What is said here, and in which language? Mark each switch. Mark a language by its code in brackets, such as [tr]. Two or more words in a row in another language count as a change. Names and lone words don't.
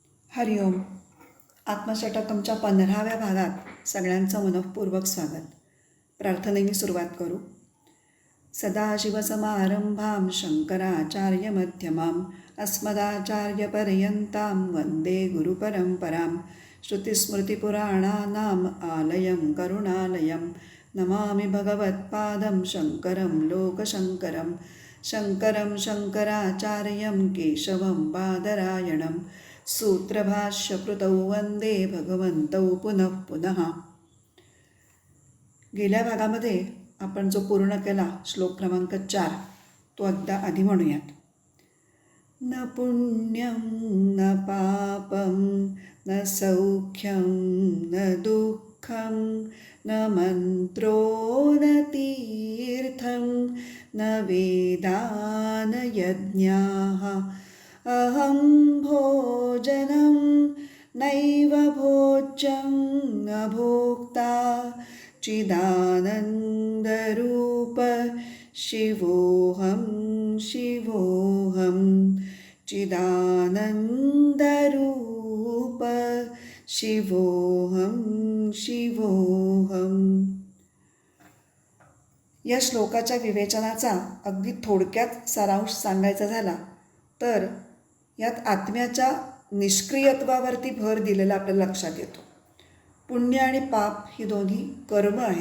[mr] हरिओम. आत्मषटकमच्या 15व्या भागात सगळ्यांचं मनःपूर्वक स्वागत. प्रार्थनेने सुरुवात करू. [sa] सदाशिवसमारंभां शंकराचार्यमध्यमाम् अस्मदाचार्यपर्यन्तां वन्दे गुरुपरम्परां. श्रुतिस्मृतिपुराणानाम् आलयं करुणालयं नमामि भगवत्पादं शङ्करं लोकशङ्करं. शङ्करं शङ्कराचार्यं केशवं बादरायणं सूत्रभाष्यकृतौ वंदे भगवन्तौ पुनः पुनः. [mr] गेल्या भागामध्ये आपण जो पूर्ण केला श्लोक क्रमांक 4 तो एकदा आधी म्हणूयात. [sa] न पुण्यं न पापं न सौख्यं न दुःखं न मंत्रो न तीर्थं न वेदा न यज्ञाः अहं भोजनं नैव भोज्यं न भोक्ता चिदानन्दरूप शिवोऽहं शिवोऽहं चिदानन्दरूप शिवोऽहं शिवोऽहं. [mr] या श्लोकाच्या विवेचनाचा अगदी थोडक्यात सारांश सांगायचा झाला तर यात आत्म्याच्या निष्क्रियत्वावरती भर दिलेला आपल्याला लक्षात येतो. पुण्य आणि पाप ही दोन्ही कर्म आहेत.